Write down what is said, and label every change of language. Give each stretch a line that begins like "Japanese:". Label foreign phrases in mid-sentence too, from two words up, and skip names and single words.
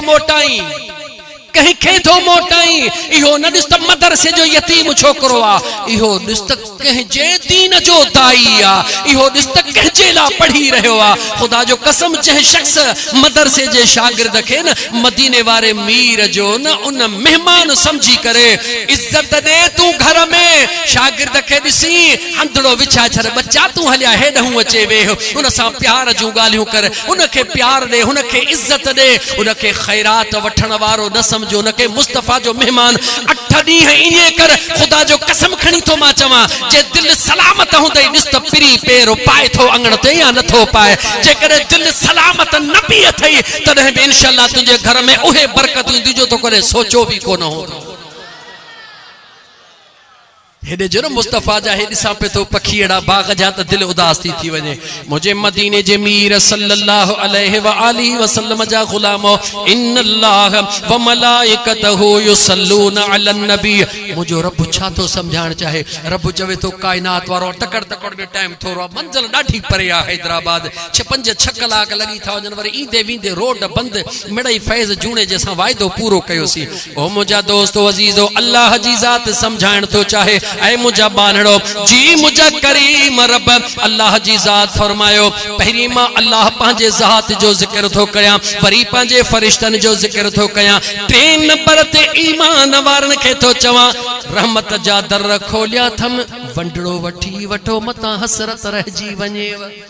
Sindhi: मोटाई कंहिंखे थो मोटाई इहो न ॾिस त मदरसे जो यतीम छोकरो आ इहो ॾिस त कंहिंजे दीन जो दाई आ इहो ॾिस त कंहिंजे लाइ पढ़ी रहियो आ खुदा जो कसम जंहिं शख्स मदरसे जे शागिर्द खे न मदीने वारे मीर जो न उन मेहमान समझी करे इज्जत दे तूं घर में शागिर्द खे ॾिसी हंधड़ो विछाए छॾ बच्चा तूं हलिया हेॾहूं अचे वेह उन सां प्यार जूं ॻाल्हियूं कर उनखे प्यार ॾे उनखे इज्जत ॾे उनखे ख़ैरात वठण वारो न समझो उनखे मुस्तफा जो मेहमान 8 ॾींहं ईअं कर खुदा जो कसम खणी थो मां चवां जे दिल सलामत हूंदई ॾिस त पिरी पेर पाए थो अंगण ते या नथो पाए जेकॾहिं दिल सलामत न बि अथई तॾहिं बि इंशाअल्लाह तुंहिंजे घर में उहे बरकतूं ईंदियूं जो तो करे सोचो बि कोन हो हेडे जो न मुस्तफा जा हे ॾिसां पे तो पखीड़ा बाग जा त दिल उदास थी वञे मुझे मदीने जे मीर
Arabic: صلى الله عليه وآله وسلم
Sindhi: जा गुलामो
Arabic: إن الله وملائكته يصلون على النبي
Sindhi: मुझो रब छा तो समझाण चाहे रब चवे तो कायनात वारो तकड़ तकड़ में टाइम थोरो मंजिल ॾाढी परे आ हैदराबाद 5-6 कलाक लगी था वञन वरी ईंदे वींदे रोड बंद मिड़ई फैज़ जूणे जैसा वायदो पूरो कयोसी ओ मुझा दोस्तो अजीजो अल्लाह जी ज़ात समझाण तो चाहे ऐ मुझा बानड़ो जी मुझा करीम रब अल्लाह जी ज़ात फरमायो पहिरी मां अल्लाह पंहिंजे ज़ात जो जिक्र थो कयां वरी पंहिंजे फरिश्तन जो जिक्र थो कयां 3 नंबर ते ईमान वारन खे थो चवां रहमत जा दर खोलिया थम वंडड़ो वठी वठो मता हसरत रहजी वञेव